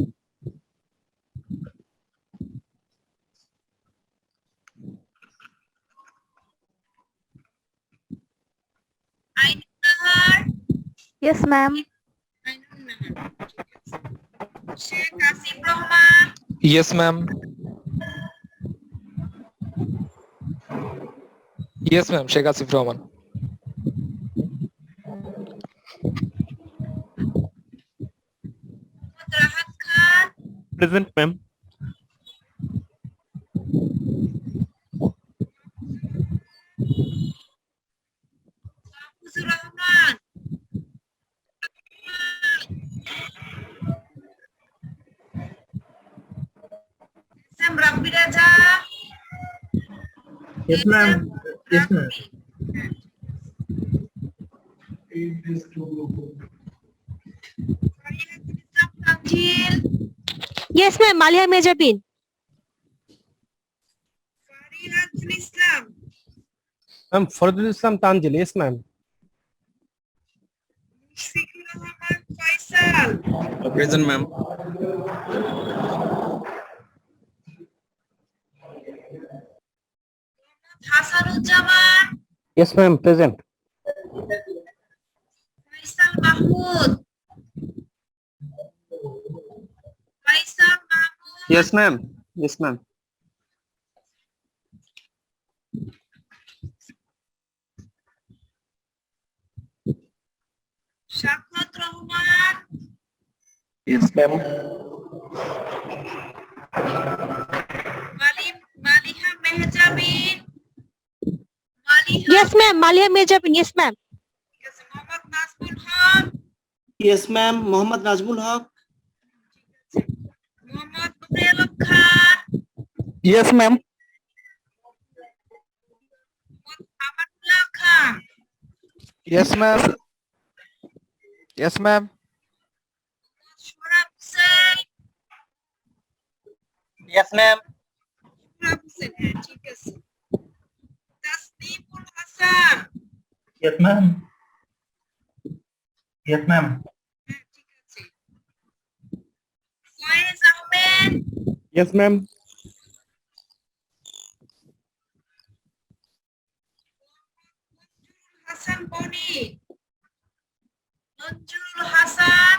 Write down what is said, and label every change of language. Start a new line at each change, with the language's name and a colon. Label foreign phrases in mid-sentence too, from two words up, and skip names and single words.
Bangla: আইনুন নাহার।
English: Yes, ma'am.
Bangla: আইনুন নাহার, ঠিক আছে। শেখ আসিফ রহমান।
English: Yes, ma'am. Yes, ma'am. Sheikh Asif Rahman.
Bangla: মোহাম্মদ রাহাত খান।
English: Present, ma'am.
Bangla: মাহফুজুর রহমান। এসএম রাব্বি রাজা।
English: Yes, ma'am. Yes, ma'am.
Bangla: ফরিহাতুল ইসলাম তানজিল।
English: Yes, ma'am. Malia Mejabin.
Bangla: ফরিহাতুল ইসলাম।
English: Ma'am, Fardul Islam Tanjil. Yes, ma'am.
Bangla: মুশফিকুর রহমান ফয়সাল।
English: Present, ma'am.
Bangla: হাসানুজ্জামান।
English: Yes, ma'am. Present.
Bangla: ফয়সাল মাহমুদ। ফয়সাল মাহমুদ।
English: Yes, ma'am. Yes, ma'am.
Bangla: শাফাত রহমান।
English: Yes, ma'am.
Bangla: মালিহা মেহজাবিন। মালিহা।
English: Yes, ma'am. Malia Mejabin. Yes, ma'am.
Bangla: ঠিক আছে। মোহাম্মদ নাজমুল হক।
English: Yes, ma'am. Mohammad Najmul Haq.
Bangla: মোহাম্মদ নুরে আলম খান।
English: Yes, ma'am.
Bangla: মোহাম্মদ আমানুল্লাহ খান।
English: Yes, ma'am. Yes, ma'am.
Bangla: সোহরাব হোসেন।
English: Yes, ma'am.
Bangla: সোহরাব হোসেন, হ্যাঁ, ঠিক আছে। তাসনিমুল হাসান।
English: Yes, ma'am. Yes, ma'am.
Bangla: হ্যাঁ, ঠিক আছে। ফয়েজ আহমেদ।
English: Yes, ma'am.
Bangla: হাসান বনি। নজরুল হাসান।